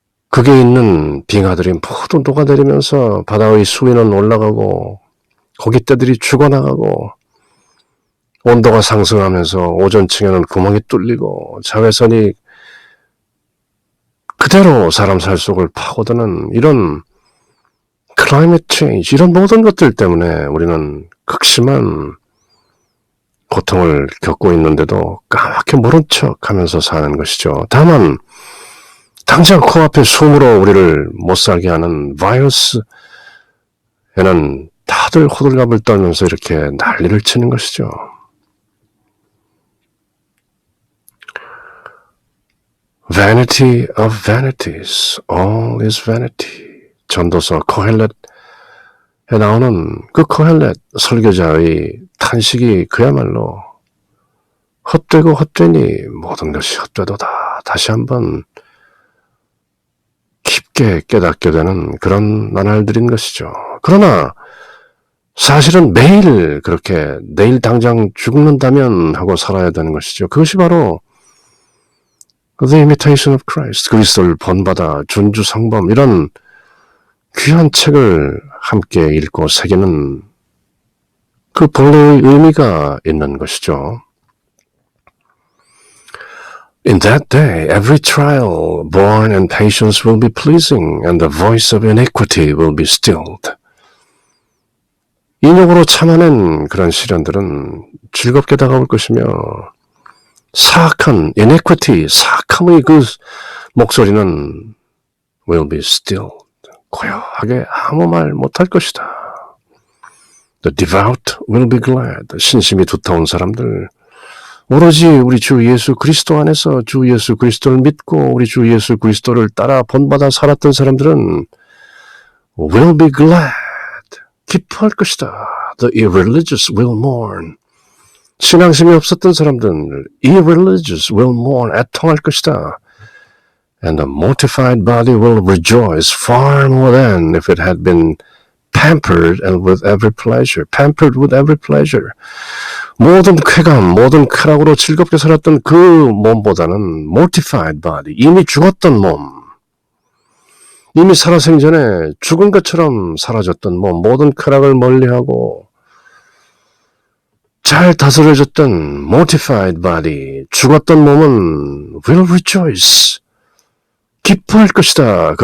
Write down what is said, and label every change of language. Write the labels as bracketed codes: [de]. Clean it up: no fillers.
[ko] 극에 있는 빙하들이 모두 녹아내리면서 바다의 수위는 올라가고 고깃떼들이 죽어나가고 온도가 상승하면서 오존층에는 구멍이 뚫리고 자외선이 그대로 사람 살 속을 파고드는 이런 climate change, 이런 모든 것들 때문에 우리는 극심한 고통을 겪고 있는데도 까맣게 모른 척하면서 사는 것이죠. 다만 당장 코앞에 숨으로 우리를 못살게 하는 바이러스에는 다들 호들갑을 떨면서 이렇게 난리를 치는 것이죠. [en] Vanity of vanities, all is vanity. [ko] 전도서 코헬렛에 나오는 그 코헬렛 설교자의 탄식이 그야말로 헛되고 헛되니 모든 것이 헛되도다. 다시 한번 깊게 깨닫게 되는 그런 나날들인 것이죠. 그러나 사실은 매일 그렇게 내일 당장 죽는다면 하고 살아야 되는 것이죠. 그것이 바로 The Imitation of Christ, 그리스도를 본받아 준주성범, 이런 귀한 책을 함께 읽고 새기는 그 본래의 의미가 있는 것이죠. [en] In that day, every trial born in patience will be pleasing, and the voice of iniquity will be stilled. [ko] 인욕으로 참아낸 그런 시련들은 즐겁게 다가올 것이며 사악한 iniquity, 사악함의 그 목소리는 [en] will be stilled. [ko] 고요하게 아무 말 못할 것이다. [en] The devout will be glad. [ko] 신심이 두터운 사람들, 오로지 우리 주 예수 그리스도 안에서 주 예수 그리스도를 믿고 우리 주 예수 그리스도를 따라 본받아 살았던 사람들은 [en] will be glad. [ko] 기뻐할 것이다. [en] The irreligious will mourn. [ko] 신앙심이 없었던 사람들, [en] irreligious will mourn. [ko] 애통할 것이다. [en] And the mortified body will rejoice far more than if it had been pampered and with every pleasure. Pampered with every pleasure. [ko] 모든 쾌감, 모든 쾌락으로 즐겁게 살았던 그 몸보다는 mortified body, 이미 죽었던 몸, 이미 살아생전에 죽은 것처럼 사라졌던 몸, 모든 쾌락을 멀리하고 잘 다스려졌던 mortified body, 죽었던 몸은 [en] will rejoice, [ko] 기뻐할 것이다.